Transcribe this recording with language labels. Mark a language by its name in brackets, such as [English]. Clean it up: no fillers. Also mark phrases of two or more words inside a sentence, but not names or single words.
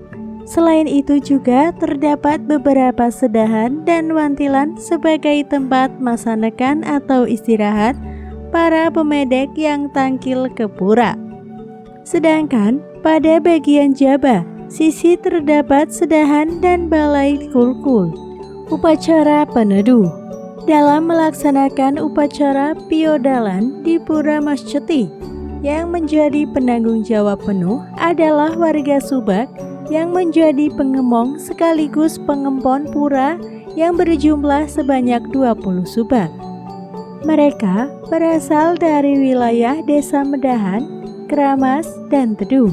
[Indonesian] Selain itu juga terdapat beberapa sedahan dan wantilan sebagai tempat masanekan atau istirahat para pemedek yang tangkil ke pura. Sedangkan pada bagian jaba, sisi terdapat sedahan dan balai kulkul. Upacara peneduh. Dalam melaksanakan upacara piodalan di Pura Maschati, yang menjadi penanggung jawab penuh adalah warga Subak yang menjadi pengemong sekaligus pengempon pura yang berjumlah sebanyak 20 subak. Mereka berasal dari wilayah Desa Medahan, Keramas, dan Teduh.